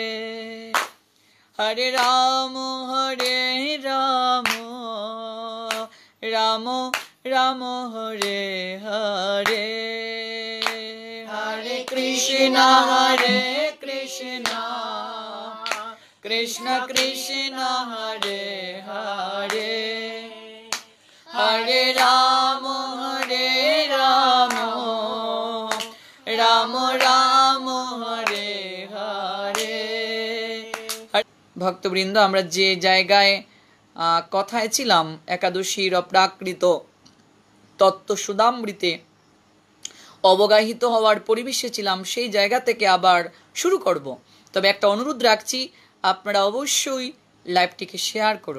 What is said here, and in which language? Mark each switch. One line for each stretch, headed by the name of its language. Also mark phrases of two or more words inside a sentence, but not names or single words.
Sanskrit: हरे राम, राम राम, हरे हरे, हरे कृष्ण, कृष्ण कृष्ण, हरे हरे, हरे राम, राम राम, हरे हरे।
Bangla: ভক্তবৃন্দ, আমরা যে জায়গায় কথায় ছিলাম একাদশীর অপ্রাকৃত তত্ত্ব সুধামৃতে অবগাহিত হওয়ার পরিবেশে ছিলাম, সেই জায়গা থেকে আবার শুরু করব। তবে একটা অনুরোধ রাখছি, আপনারা অবশ্যই লাইভটিকে শেয়ার করুন।